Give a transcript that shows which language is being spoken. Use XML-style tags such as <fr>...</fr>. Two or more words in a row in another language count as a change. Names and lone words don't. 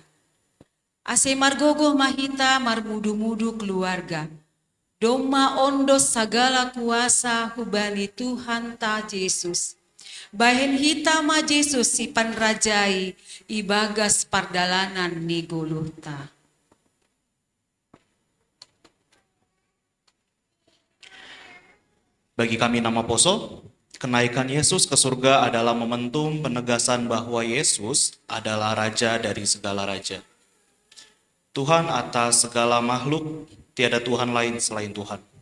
<bts>Ase margogoh mahita marmudu-mudu keluarga. Doma ondos segala kuasa hubani Tuhan ta Yesus. Bahen hita ma Yesus si panrajai ibagas pardalanan ni Golgota.</bts> <id>Bagi kami nama Poso, kenaikan Yesus ke surga adalah momentum penegasan bahwa Yesus adalah Raja dari segala raja. Tuhan atas segala makhluk, tiada Tuhan lain selain Tuhan.</id>